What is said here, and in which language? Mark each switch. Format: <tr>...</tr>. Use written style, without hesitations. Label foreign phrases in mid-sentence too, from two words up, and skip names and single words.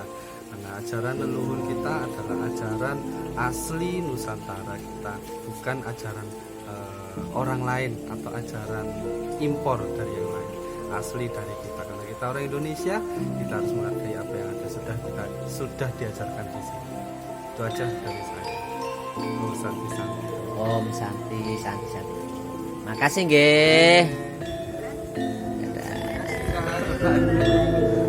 <id>Karena ajaran leluhur kita adalah ajaran asli Nusantara kita, bukan ajaran orang lain atau ajaran impor dari yang lain, asli dari kita. Karena kita orang Indonesia, kita harus menghargai apa yang ada, sudah diajarkan di sini. Itu aja dari saya.</id> <sa>Om Santi Santi. Om Santi Santi Santi.</sa> <id>Makasih nggih. Dadah.</id>